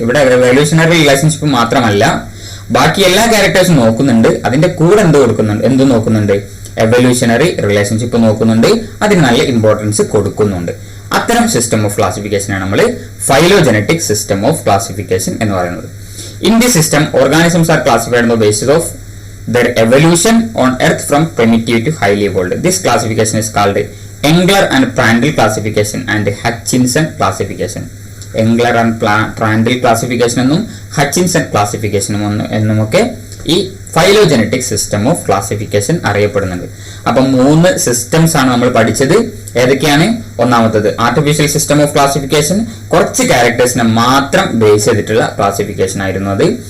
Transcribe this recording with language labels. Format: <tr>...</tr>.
<ml>ഇവിടെ evolutionary relationship മാത്രമല്ല, ബാക്കി എല്ലാ ക്യാരക്ടേഴ്സും നോക്കുന്നുണ്ട്. അതിന്റെ കൂടെ എന്ത് നോക്കുന്നുണ്ട്, എവല്യൂഷണറി റിലേഷൻഷിപ്പ് നോക്കുന്നുണ്ട്. അതിന് നല്ല ഇമ്പോർട്ടൻസ് കൊടുക്കുന്നുണ്ട്. അത്തരം സിസ്റ്റം ഓഫ് ക്ലാസിഫിക്കേഷൻ ആണ് നമ്മൾ ഫൈലോജനറ്റിക് സിസ്റ്റം ഓഫ് ക്ലാസിഫിക്കേഷൻ എന്ന് പറയുന്നത്.</ml> <en>In this system, organisms are classified on the basis of their evolution on Earth from primitive to highly evolved. This classification is called Engler and Prandtl classification and Hutchinson classification.</en> <ml>Engler and Prandtl classification എന്നും Hutchinson classification എന്നുമൊക്കെ ഈ phylogenetic system of classification അറിയപ്പെടുന്നുണ്ട്. അപ്പൊ 3 systems ആണ് നമ്മൾ പഠിച്ചത്. ഏതൊക്കെയാണ്? ഒന്നാമത്തത് artificial system of classification, കുറച്ച് ക്യാരക്ടേഴ്സിനെ മാത്രം ബേസ് ചെയ്തിട്ടുള്ള ക്ലാസിഫിക്കേഷൻ ആയിരുന്നു അത്.</ml>